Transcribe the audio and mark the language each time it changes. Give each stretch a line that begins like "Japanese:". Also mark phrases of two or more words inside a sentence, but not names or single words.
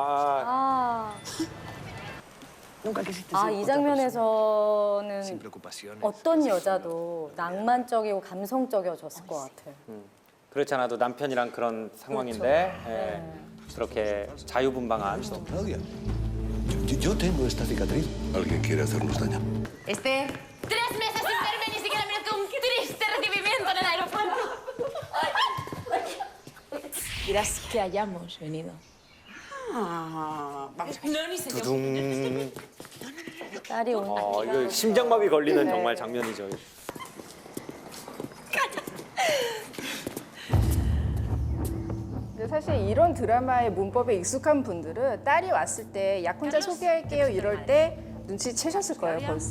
Korean: 이 장면에서는
Spanish: Sin preocupaciones.
Korean: 어떤 여자도 낭만적이고 감성적이어졌을 것 같아요. 그렇지 않아도 남편이랑 그런 상황인데 예, 그렇게 자유분방한
Spanish: Claudia, yo tengo esta cicatriz. Alguien quiere hacernos daño. Esther. 3 meses sin verme, ni siquiera me noté un triste recibimiento en el aeropuerto. Gracias que hayamos venido.
Korean: 두둥. 딸이 온다. 이거 심장마비 걸리는 정말 장면이죠. 근데 사실 이런 드라마의 문법에 익숙한 분들은 딸이 왔을 때 약혼자 소개할게요 이럴 때 눈치채셨을 거예요 벌써.